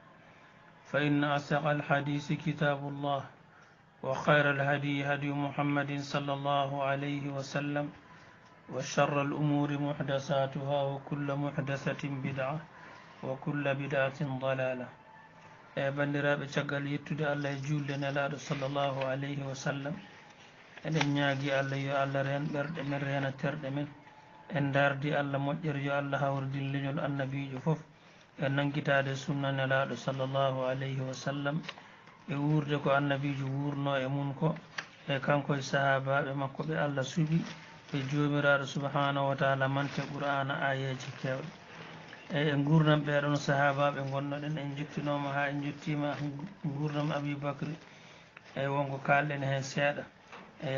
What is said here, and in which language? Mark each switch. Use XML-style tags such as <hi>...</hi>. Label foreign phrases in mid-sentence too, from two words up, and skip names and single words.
<ar>فإن أصدق الحديث كتاب الله وخير الهدي هدي محمد صلى الله عليه وسلم وشر الأمور محدثاتها وكل محدثة بدعة وكل بدعة ضلالة</ar> <ff>bandiraɓe caggal yettude allah e julde nelaɗo</ff> <ar>صلى الله عليه وسلم</ar> <ff>eɗen ñaagui allah yo allah ren ɓerɗe men rena terɗe men en dardi allah moƴƴere yo allah hawridin leñol annabijo foof e nangguitade sunna nelaɗo</ff> <ar>صلى الله عليه وسلم</ar> <ff>e wurde ko annabijo wurno e mum ko e kanko e sahabaɓe makko ɓe allah suuɓi e jomiraɗo</ff> <ar>سبحانه وتعالى</ar> <ff>mante qur'ana ayeji kewɗe eyyi e gurdam ɓeɗon sahabaɓe gonnoɗen en jettinoma ha en jettima gurdam aboubacry eyyi wonko kalɗen hen seeɗa eyyi</ff>